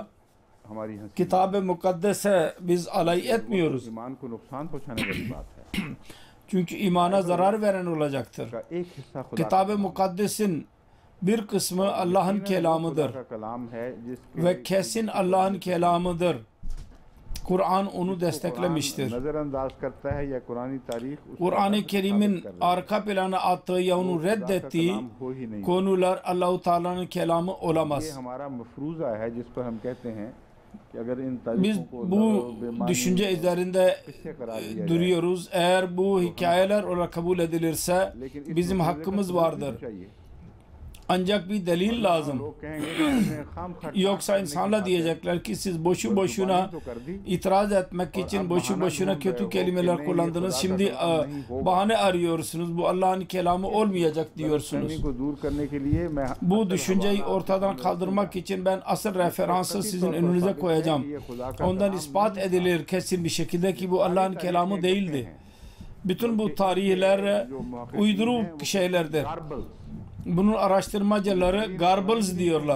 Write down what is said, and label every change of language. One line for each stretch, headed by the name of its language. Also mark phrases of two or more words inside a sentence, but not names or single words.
Turkish: Kitab-ı Mukaddes'e biz alay etmiyoruz. Çünkü imana zarar veren olacaktır. Kitab-ı Mukaddes'in bir kısmı Allah'ın kelamıdır ve kesin Allah'ın kelamıdır. Kur'an onu
Urdu: इसको
Turkish: desteklemiştir.
Urdu: قرآن نظرانداز کرتا ہے یا قرآنی تاریخ اس کو
Turkish: Kur'an-ı
Urdu: साबित
Turkish: Kerim'in
Urdu: کر رہی ہے.
Turkish: arka plana attığı ya
Urdu: वो
Turkish: onu
Urdu: خدا کا
Turkish: reddettiği
Urdu: کلام ہو ہی نہیں.
Turkish: konular Allah-u Teala'nın kelamı
Urdu: ये
Turkish: olamaz.
Urdu: ہمارا مفروضہ ہے جس پر ہم کہتے ہیں کہ اگر ان
Turkish: Biz
Urdu: تاریخوں کو
Turkish: bu
Urdu: बेमानी
Turkish: düşünce üzerinde
Urdu: کس سے قرار دیا جائے.
Turkish: duruyoruz. Eğer bu hikayeler olarak kabul edilirse
Urdu: لیکن اس
Turkish: bizim
Urdu: مسئلے کا
Turkish: hakkımız
Urdu: सबूत
Turkish: vardır.
Urdu: بھی چاہیے.
Turkish: Ancak bir delil lazım.
Urdu: لوگ کہیں گے کہ ہم نے خوامخواہ
Turkish: Yoksa
Urdu: کرنے کی
Turkish: insanlar
Urdu: بات ہے.
Turkish: diyecekler ki siz boşu
Urdu: कुर्बानी
Turkish: boşuna
Urdu: تو کر دی
Turkish: itiraz etmek için boşu boşuna kötü kelimeler kullandınız. Şimdi bahane arıyorsunuz. Bu Allah'ın kelamı olmayacak diyorsunuz.
Urdu: غلط فہمی کو دور کرنے کے لیے میں
Turkish: Bu düşünceyi ortadan kaldırmak için ben asıl referansı sizin önünüze koyacağım. Ondan ispat edilir kesin bir şekilde ki bu Allah'ın kelamı değildi. Bütün bu tarihler uyduruk şeylerdir. Bunun araştırmacıları garbles diyorlar.